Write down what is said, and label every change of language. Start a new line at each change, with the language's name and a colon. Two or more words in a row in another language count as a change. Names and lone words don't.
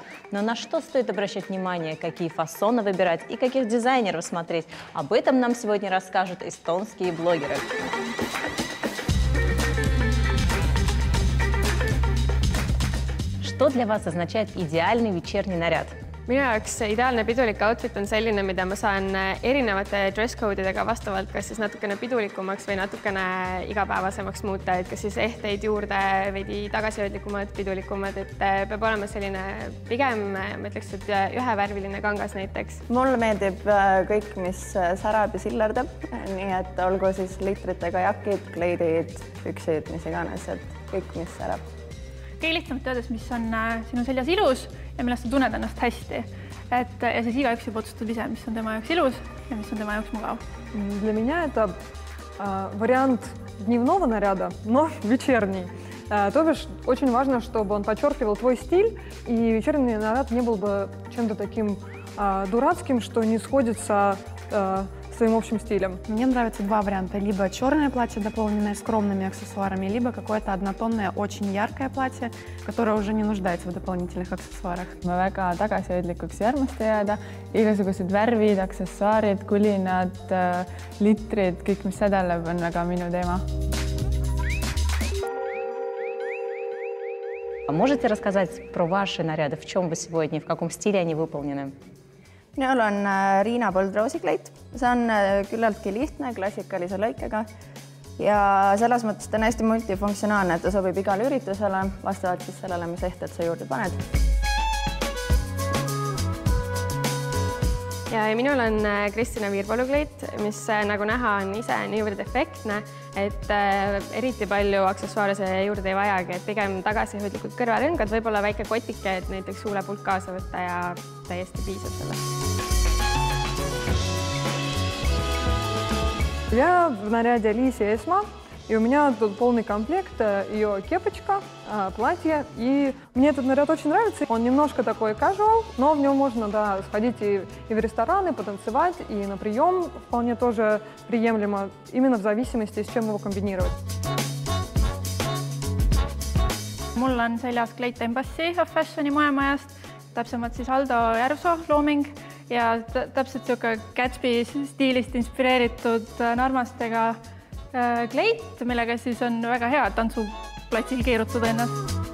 Russian: Но на что стоит обращать внимание, какие фасоны выбирать и каких дизайнеров смотреть? Об этом нам сегодня расскажут эстонские блогеры. Что для вас означает идеальный вечерний наряд?
Estonian: Minu jaoks ideaalne pidulik outfit on selline, mida ma saan erinevate dress-code'idega vastavalt kas siis natukene pidulikumaks või natukene igapäevasemaks muuta, et kas siis ehteid juurde veidi tagasihoidlikumad, pidulikumad, et peab olema selline pigem, ma ütleks, et ühevärviline kangas näiteks. Mulle meeldib kõik, mis särab ja sillerdab, nii et olgu siis litritega jakid, kleidid, püksid, mis iganes, et kõik, mis särab. Kõige lihtsamalt öeldes, mis on sinu seljas ilus ja millest sa tunned ennast hästi. Ja siis igaüks juba otsustab ise, mis on tema jaoks ilus ja mis on tema jaoks mugav.
Russian: Для меня это вариант дневного наряда, но вечерний. То бишь, очень важно, чтобы он подчеркивал твой стиль, и вечерний наряд не был бы чем-то таким дурацким, что не сходится своим общим стилем. Мне нравятся два варианта. Либо черное платье, дополненное скромными аксессуарами, либо какое-то однотонное, очень яркое платье, которое уже не нуждается в дополнительных аксессуарах.
Estonian: Ma väga tagasihoidlikuks ei armasta jääda. Igasugused värvid, aksessuaarid, kulinad, litrid, kõik, mis sädeleb, on väga minu teema.
Russian: Можете рассказать про ваши наряды? В чем вы сегодня, в каком стиле они выполнены?
Estonian: Minul on Riina Põldroosi kleit. See on küllaltki lihtne klassikalise lõikega ja selles mõttes ta on hästi multifunktsionaalne, et ta sobib igale üritusele vastavalt siis sellele, mis ehted sa juurde paned. Ja minul on Kristina Viirpalu kleit, mis nagu näha on ise niivõrd efektne, et eriti palju aksessuaare see juurde ei vajagi, et pigem tagasihoidlikud kõrvarõngad, võib-olla väike kotike, et näiteks huulepulk kaasa võtta ja täiesti piisab sellest.
Russian: Я в наряде Лиси Эсма, и у меня тут полный комплект, ее кепочка, платье, и мне этот наряд очень нравится. Он немножко такой casual, но в нем можно сходить и в рестораны, потанцевать, и на прием вполне тоже приемлемо, именно в зависимости, с чем его комбинировать.
Estonian: Mul on seljas kleit Embassy of Fashioni moemajast, täpsemalt siis Aldo Järvsoo looming ja täpselt selline Gatsby stiilist inspireeritud narmastega kleit, millega siis on väga hea tantsuplatsil keerutada ennast.